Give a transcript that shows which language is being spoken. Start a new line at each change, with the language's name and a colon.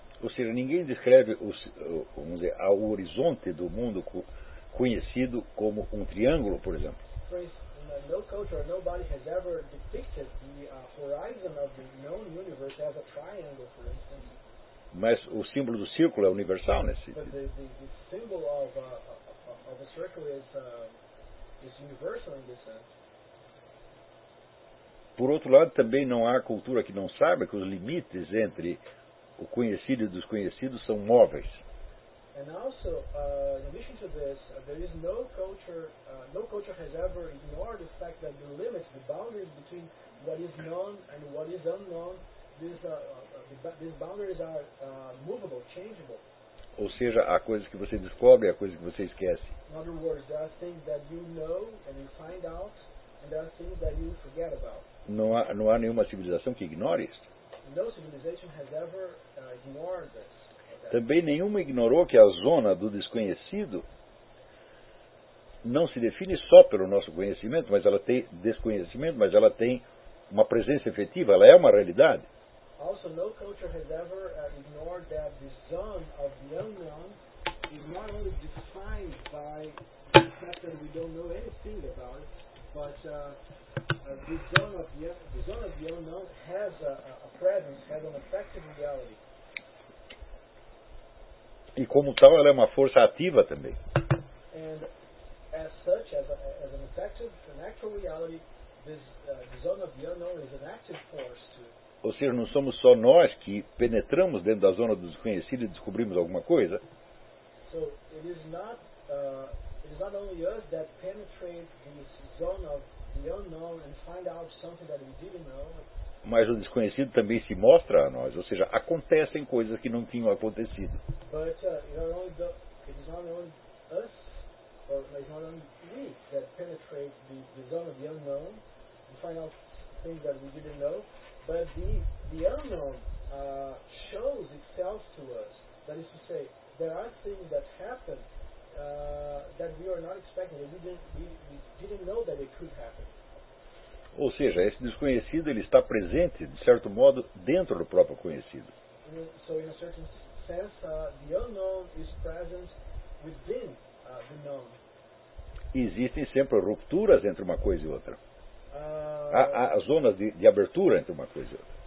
Portuguese: Ou seja, ninguém descreve o horizonte do mundo conhecido como um triângulo, por exemplo.
English: For instance, no culture, nobody has ever depicted the horizon of the known universe as a triangle, for instance.
Portuguese: Mas o símbolo do círculo é universal nesse sentido.
English: The symbol of a circle is universal in this sense.
Portuguese: Por outro lado, também não há cultura que não saiba que os limites entre o conhecido e o desconhecido são móveis.
English: And also, in addition to this, there is no culture has ever ignored the fact that the limits, the boundaries between what is known and what is unknown, these boundaries are movable, changeable.
Portuguese: Ou seja, há coisas que você descobre, há coisas que você esquece.
English: In other words, there are things that you know and you find out, and there are things that you forget about.
Portuguese: Não há nenhuma civilização que ignore isso.
English: No civilization has ever ignored this.
Portuguese: Também nenhuma ignorou que a zona do desconhecido não se define só pelo nosso conhecimento, mas ela tem desconhecimento, mas ela tem uma presença efetiva, ela é uma realidade.
English: Also, no culture has ever ignored that the zone of the unknown is not only defined by the fact that we don't know anything about it, but the zone of the unknown has a presence, has an effective reality.
Portuguese: E como tal, ela é uma força ativa também.
English: And as such, as an effective, an actual reality, this zone of the unknown is an active force too.
Portuguese: Ou seja, não somos só nós que penetramos dentro da zona do desconhecido e descobrimos alguma coisa.
English: So, it is not only us that penetrate this zone of the unknown and find out something that we didn't know.
Portuguese: Mas o desconhecido também se mostra a nós, ou seja, acontecem coisas que não tinham acontecido.
English: But it's not only us, or it's not only we that penetrate the zone of the unknown and find out things that we didn't know, but the unknown shows itself to us. That is to say, there are things that happen that we are not expecting, that we didn't know that it could happen.
Portuguese: Ou seja, esse desconhecido, ele está presente, de certo modo, dentro do próprio conhecido.
English: So, in a certain sense, the unknown is present within the known.
Portuguese: Existem sempre rupturas entre uma coisa e outra. Há zonas de abertura entre uma coisa e outra.